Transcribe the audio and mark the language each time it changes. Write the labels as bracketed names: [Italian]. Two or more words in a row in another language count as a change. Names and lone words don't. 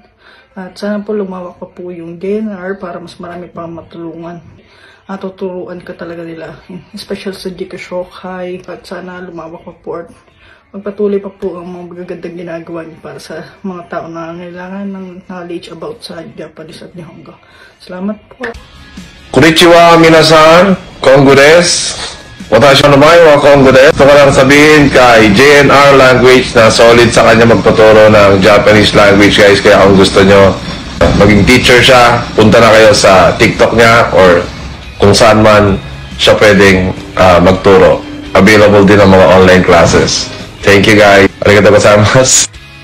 [Filipino] At sana po lumawak pa po yung J&R para mas marami pang matulungan. At tuturuan ka talaga nila. Especially sa Jika Shokai. At sana lumawak pa po at magpatuloy pa po ang mga magagandang ginagawa niyo para sa mga tao na kailangan ng [English] knowledge about [Filipino] sa Japanese at Nihongo. Salamat po. [Japanese] こんにちは、みなさん. コンゴです. 私の名前はコンゴです. [Filipino] Gusto ko lang sabihin kay J&R Language na solid sa kanya magtuturo ng [English] Japanese language, [Filipino] guys. Kaya kung gusto nyo maging teacher siya, punta na kayo sa TikTok niya or kung saan man siya pwedeng magturo. [English] Available [Filipino] din ang mga [English] online classes. Thank you, guys. [Japanese] ありがとうございます.